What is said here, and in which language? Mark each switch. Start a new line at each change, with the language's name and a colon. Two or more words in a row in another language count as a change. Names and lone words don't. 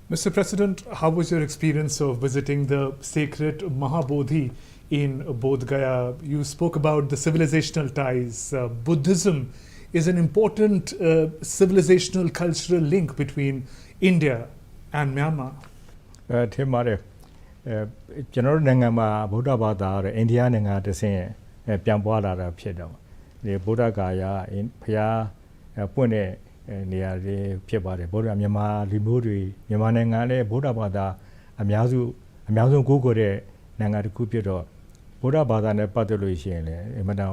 English: Mr. President, how was your experience of visiting the sacred Mahabodhi in Bodh Gaya? You spoke about the civilizational ties. Buddhism is an important civilizational cultural link between India and Myanmar.
Burmese: ထင်ပါတယ်ကျွန်တော်တို့နိုင်ငံမှာဗုဒ္ဓဘာသာရအိန္ဒိယနိုင်ငံတစ်ဆင့်ပြန်ပွားလာတာဖြစ်တော့ဒီဗုဒ္ဓဂါယာဖျားပွင့်တဲ့နေရာတွေဖြစ်ပါတယ်ဗုဒ္ဓမြန်မာလူမျိုးတွေမြန်မာနိုင်ငံလည်းဗုဒ္ဓဘာသာအများဆုံးကိုးကွယ်တဲ့နိုင်ငံတစ်ခုဖြစ်တော့ဗုဒ္ဓဘာသာနဲ့ပတ်သက်လို့ရှိရင်လည်းအမှန်တန်